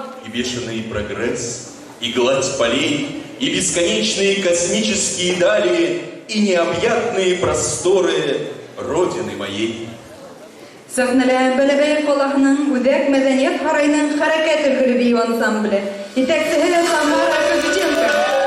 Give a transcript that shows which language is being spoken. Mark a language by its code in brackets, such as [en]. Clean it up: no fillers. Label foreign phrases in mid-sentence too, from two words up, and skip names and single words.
[ru] И бешеный прогресс, и гладь полей, и бесконечные космические дали, и необъятные просторы Родины моей. [ba] Сәхнәлә Бәләбәй калаһының Үдәк мәдәният һарайының хәрәкәт өлгере бию ансамбле. Итәкчеһе Тамара Кузиченко.